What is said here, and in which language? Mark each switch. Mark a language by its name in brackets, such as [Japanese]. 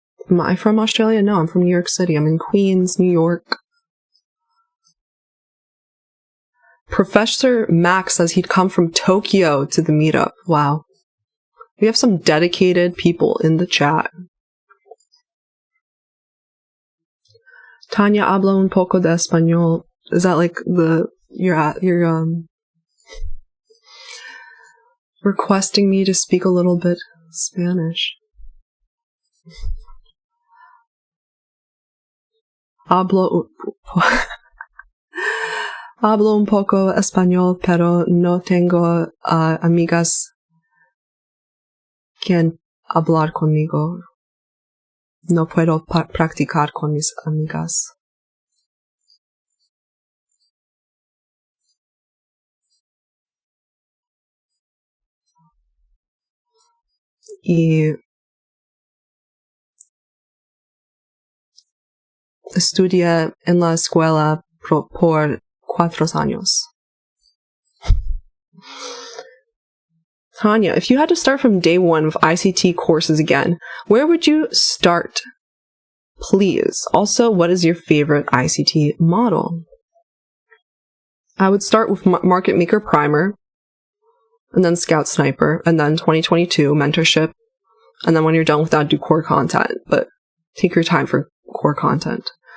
[English] Am I from Australia? No, I'm from New York City. I'm in Queens, New York. Professor Max says he'd come from Tokyo to the meetup. Wow. We have some dedicated people in the chat. [Spanish] Tanya habla un poco de español. [English] Is that like you're requesting me to speak a little bit Spanish? [Spanish] Hablo un poco español, pero no tengo amigas quien hablar conmigo. No puedo practicar con mis amigas. Y estudié en la escuela por 4 años. [English] Tanya, if you had to start from day one with ICT courses again, where would you start? Please. Also, what is your favorite ICT model? I would start with Market Maker Primer, and then Scout Sniper, and then 2022 Mentorship, and then when you're done with that, do core content, but take your time for core content.